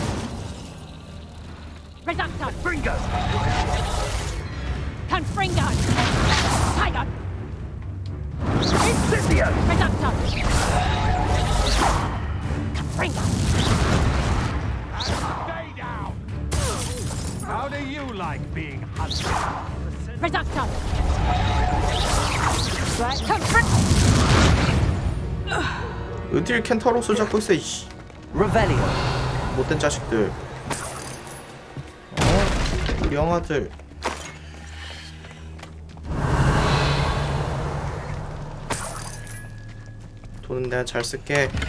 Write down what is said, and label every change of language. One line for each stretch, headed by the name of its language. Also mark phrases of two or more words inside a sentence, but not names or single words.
English: Reductor! Fringo! Confringo! Tiger! Incendio! Reductor! Confringo! Stay down! How do you like being hunted? Reductor! Confringo!
Korean: 어딜 켄타로스 잡고 있어, 이씨. Revelio. 못된 자식들. 우리 형아들. 돈은 내가 잘 쓸게.